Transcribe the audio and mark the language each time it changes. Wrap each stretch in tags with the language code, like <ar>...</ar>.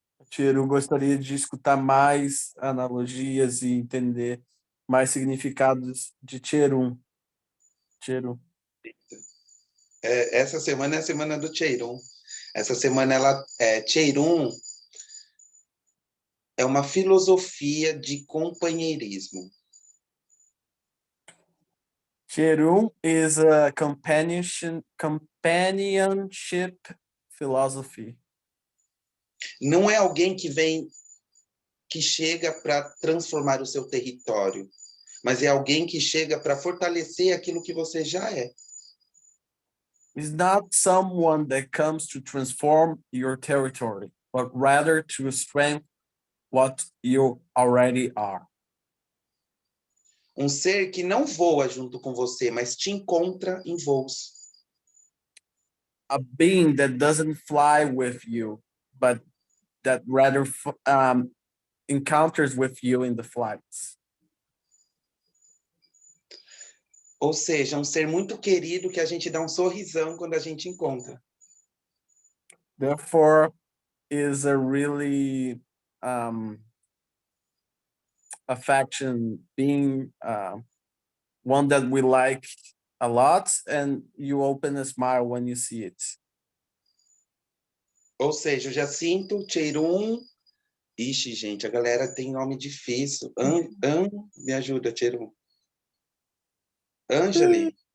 <pt>Tiro gostaria de escutar mais analogias e entender mais significados de Cherum. Cherum. Essa semana é a semana do Cheirum. Essa semana Cheirum é uma filosofia de companheirismo.</pt> <en>Cherum is a companionship philosophy.</en> <pt>Não é alguém que chega para transformar o seu território, mas é alguém que chega para fortalecer aquilo que você já é.</pt> <en>It's not someone that comes to transform your territory, but rather to strengthen what you already are.</en> <pt>Um ser que não voa junto com você, mas te encontra em voos.</pt> <en>A being that doesn't fly with you, but that rather encounters with you in the flights.</en> <pt>Ou seja, um ser muito querido que a gente dá um sorrisão quando a gente encontra.</pt> <en>Therefore, is a really affection being one that we like a lot, and you open a smile when you see it.</en> <pt>Ou seja, eu já sinto Cheirum. Ixi, gente, a galera tem nome difícil. Me ajuda, Cheirum. Angeli.</pt>